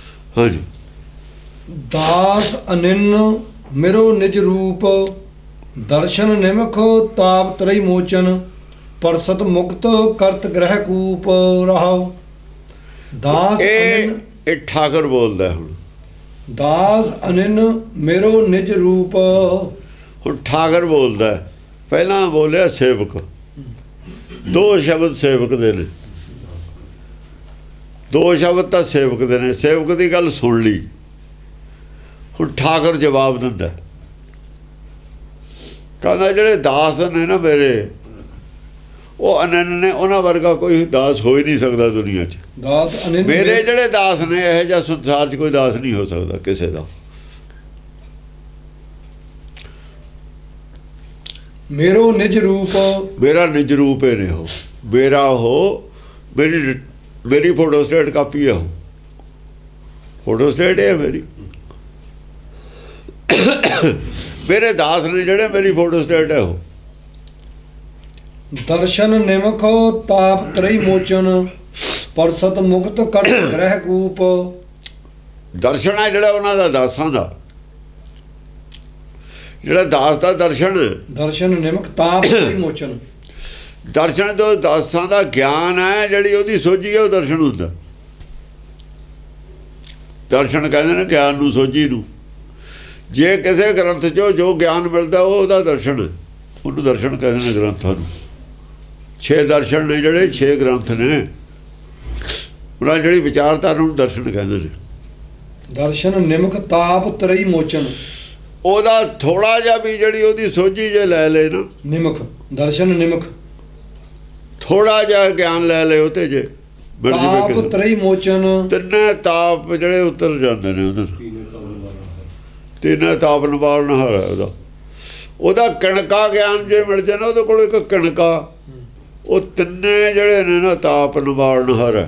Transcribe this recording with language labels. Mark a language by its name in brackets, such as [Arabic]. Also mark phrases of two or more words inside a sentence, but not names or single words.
[Punjabi] ਹਾਂ ਜੀ। ਦਾਸ ਅਨਿੰਨ ਮੇਰੋ ਨਿਜ ਰੂਪ ਦਰਸਨ ਨਿਮਖ ਤਾਪ ਤ੍ਰਈ ਮੋਚਨ ਪਰਸਤ ਮੁਕਤਿ ਕਰਤ ਗ੍ਰਿਹ ਕੂਪ ਰਹਾਉ। ਦਾਸ ਅਨਿੰਨ ਇਹ ਠਾਕਰ ਬੋਲਦਾ ਹੁਣ। ਦਾਸ ਅਨਿੰਨ ਮੇਰੋ ਨਿਜ ਰੂਪ। ਹੁਣ ਠਾਕਰ ਬੋਲਦਾ, ਪਹਿਲਾਂ ਬੋਲਿਆ ਸੇਵਕ। ਦੋ ਸ਼ਬਦ ਸੇਵਕ ਦੇ ਨੇ, ਦੋ ਸ਼ਬਦ ਤਾਂ ਸੇਵਕ ਦੇ ਨੇ। ਸੇਵਕ ਦੀ ਗੱਲ ਸੁਣ ਲਈ, ਹੁਣ ਠਾਕਰ ਜਵਾਬ ਦਿੰਦਾ, ਕਹਿੰਦਾ ਜਿਹੜੇ ਦਾਸ ਨੇ ਨਾ ਮੇਰੇ, ਉਹ ਅਨੰਨ ਨੇ, ਉਹਨਾਂ ਵਰਗਾ ਕੋਈ ਦਾਸ ਹੋ ਹੀ ਨਹੀਂ ਸਕਦਾ ਦੁਨੀਆ 'ਚ। ਦਾਸ ਅਨਿੰਨ ਮੇਰੇ ਜਿਹੜੇ ਦਾਸ ਨੇ, ਇਹੋ ਜਿਹਾ ਸੰਸਾਰ 'ਚ ਕੋਈ ਦਾਸ ਨਹੀਂ ਹੋ ਸਕਦਾ ਕਿਸੇ ਦਾ। ਮੇਰੋ ਨਿਜ ਰੂਪ। ਮੇਰਾ ਨਿਜ ਰੂਪ ਹੈ ਨੇ ਉਹ, ਮੇਰਾ ਉਹ, ਮੇਰੀ [English] photo stat copy [Punjabi] ਹੈ ਉਹ, [English] photo stat [Punjabi] ਹੈ ਮੇਰੀ। ਮੇਰੇ ਦਾਸ ਨੇ ਜਿਹੜੇ, ਮੇਰੀ [English] photo stat [Punjabi] ਹੈ ਉਹ। ਦਰਸਨ ਨਿਮਖ ਤਾਪ ਤ੍ਰਈ ਮੋਚਨ ਪਰਸਤ ਮੁਕਤਿ ਕਰਤ ਗ੍ਰਿਹ ਕੂਪ। ਦਰਸ਼ਨ ਹੈ ਜਿਹੜਾ ਉਹਨਾਂ ਦਾ, ਦਾਸਾਂ ਦਾ, ਜਿਹੜਾ ਦਾਸ ਦਾ ਦਰਸ਼ਨ। ਦਰਸਨ ਨਿਮਖ ਤਾਪ ਤ੍ਰਈ ਮੋਚਨ। ਦਰਸ਼ਨ ਤੋਂ ਦਾਸਾਂ ਦਾ ਗਿਆਨ ਹੈ, ਜਿਹੜੀ ਉਹਦੀ ਸੋਝੀ ਹੈ, ਉਹ ਦਰਸ਼ਨ ਹੁੰਦਾ। ਦਰਸ਼ਨ ਕਹਿੰਦੇ ਨੇ ਗਿਆਨ ਨੂੰ, ਸੋਝੀ ਨੂੰ। ਜੇ ਕਿਸੇ ਗ੍ਰੰਥ 'ਚੋਂ ਜੋ ਗਿਆਨ ਮਿਲਦਾ ਉਹ ਉਹਦਾ ਦਰਸ਼ਨ ਹੈ, ਉਹਨੂੰ ਦਰਸ਼ਨ ਕਹਿੰਦੇ ਨੇ ਗ੍ਰੰਥਾਂ ਨੂੰ। 6 ਦਰਸ਼ਨ ਨੇ ਜਿਹੜੇ, 6 ਗ੍ਰੰਥ ਨੇ, ਉਹਨਾਂ ਜਿਹੜੀ ਵਿਚਾਰਧਾਰਾ ਨੂੰ ਦਰਸ਼ਨ ਕਹਿੰਦੇ ਨੇ। ਦਰਸਨ ਨਿਮਖ ਤਾਪ ਤ੍ਰਈ ਮੋਚਨ। ਉਹਦਾ ਥੋੜਾ ਜਿਹਾ ਵੀ ਜਿਹੜੀ ਉਹਦੀ ਸੋਝੀ ਜੇ ਲੈ ਲੈ ਨਾ, ਨਿਮਖ ਦਰਸਨ ਨਿਮਖ ਥੋੜਾ ਜਿਹਾ ਗਿਆਨ ਲੈ ਲੈ ਉਹਤੇ, ਜੇ ਮਿਲ ताप ਜਾਵੇ, ਤ੍ਰਈ ਮੋਚਨ। ਤਿੰਨੇ ਤਾਪ ਜਿਹੜੇ ਉਤਰ ਜਾਂਦੇ ਨੇ ਉਹਦੇ, ਤਿੰਨੇ ਤਾਪ ਨਿਵਾਰਨ ਹੈ ਉਹਦਾ। ਉਹਦਾ ਕਣਕਾ ਗਿਆਨ ਜੇ ਮਿਲ ਜਾਏ ਨਾ, ਉਹਦੇ ਕੋਲ ਇੱਕ ਕਣਕਾ, ਉਹ ਤਿੰਨੇ ਜਿਹੜੇ ਨੇ ਨਾ ਤਾਪ ਨਿਵਾਰਨ ਹਰ ਹੈ।